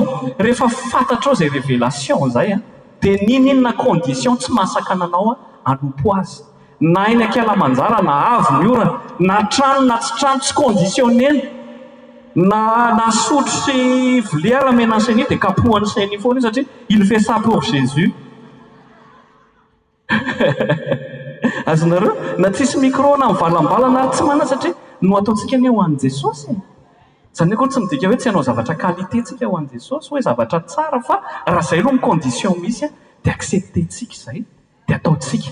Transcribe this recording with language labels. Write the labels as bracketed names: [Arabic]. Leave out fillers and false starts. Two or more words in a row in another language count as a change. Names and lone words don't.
[Malagasy] Rehefa fantatrao izay révélation zay a dia ninona condition tsy mahasaka anao hanompo azy, na eny Akalamanjara na avy ny orana na trano na tsy trano tsy conditionneny, na sotro sy vilia ramena sainy dia kapohany sainy foana satria [French] il fait ça pour Jésus. [Malagasy] Azonareo na tsisy micro na mivalambalana ary tsy mana satria no ataontsika ny ho an'i Jesosy. Zany koa tsy midika hoe tsy hanao zavatra qualité tsika ho an'i Jesosy hoe zavatra tsara, fa raha izay aloha ny condition misy dia acceptentsika izay dia ataontsika.